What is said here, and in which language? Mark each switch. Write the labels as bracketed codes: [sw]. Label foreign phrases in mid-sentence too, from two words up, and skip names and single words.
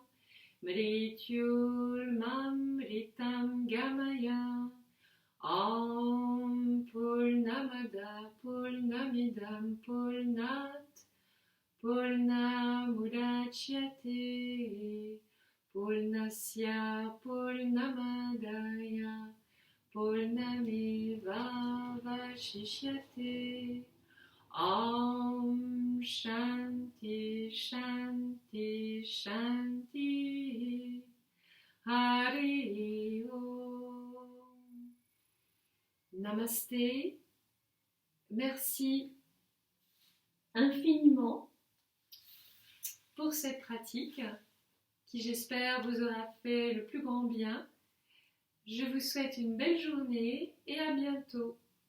[sa] Mrityulmamritam Gamaya Om Purnamada Purnamidam Purnat Purnamudachyate Purnasya Purnamadaya Purnameva Vashishyate. Om Shanti Shanti Shanti. Hari Om. Namasté. [fr] Merci infiniment pour cette pratique qui, j'espère, vous aura fait le plus grand bien. Je vous souhaite une belle journée et à bientôt.